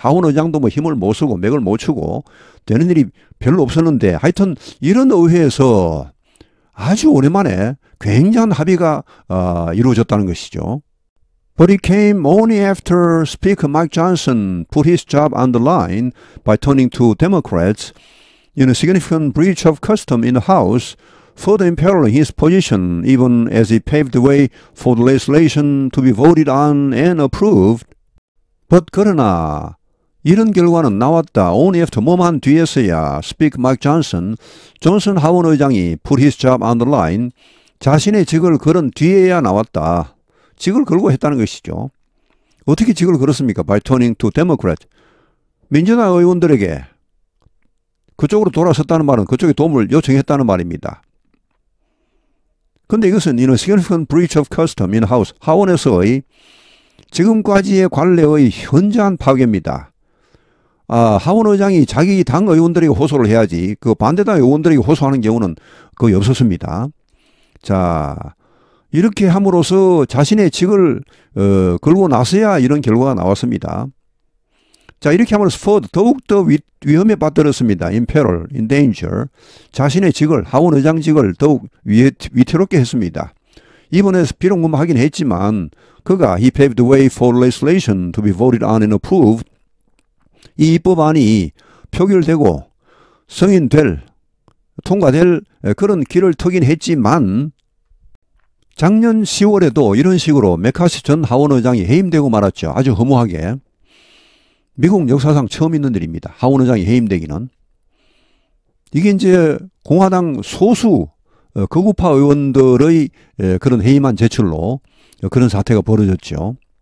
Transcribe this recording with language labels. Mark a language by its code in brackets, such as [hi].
[ko] 하원 의장도 뭐 힘을 못 쓰고 맥을 못 추고 되는 일이 별로 없었는데, 하여튼 이런 의회에서 아주 오랜만에 굉장한 합의가 이루어졌다는 것이죠. [en] But it came only after Speaker Mike Johnson put his job on the line by turning to Democrats in a significant breach of custom in the House, further imperiling his position even as he paved the way for the legislation to be voted on and approved. [ko] But 그러나 이런 결과는 나왔다. [en] only after [ko] 뭐만 뒤에서야 [en] Speaker Mike Johnson, [ko] 존슨 하원 의장이 [en] put his job on the line, [ko] 자신의 직을 걸은 뒤에야 나왔다. 직을 걸고 했다는 것이죠. 어떻게 직을 걸었습니까? [en] By turning to Democrat. [ko] 민주당 의원들에게 그쪽으로 돌아섰다는 말은 그쪽에 도움을 요청했다는 말입니다. 그런데 이것은 [en] in a significant breach of custom in House, [ko] 하원에서의 지금까지의 관례의 현저한 파괴입니다. 하원 의장이 자기 당 의원들에게 호소를 해야지 그 반대당 의원들에게 호소하는 경우는 거의 없었습니다. 자, 이렇게 함으로써 자신의 직을 걸고 나서야 이런 결과가 나왔습니다. 자, 이렇게 함으로써 further, 더욱더 위험에 빠뜨렸습니다. [en] imperil, in danger. [ko] 자신의 직을, 하원 의장직을 더욱 위태롭게 했습니다. 이번에 비록 뭐 하긴 했지만 그가 [en] he paved the way for legislation to be voted on and approved. [ko] 이 입법안이 표결되고 승인될, 통과될 그런 길을 트긴 했지만 작년 10월에도 이런 식으로 메카시 전 하원 의장이 해임되고 말았죠. 아주 허무하게. 미국 역사상 처음 있는 일입니다. 하원 의장이 해임되기는. 이게 이제 공화당 소수 극우파 의원들의 그런 해임안 제출로 그런 사태가 벌어졌죠.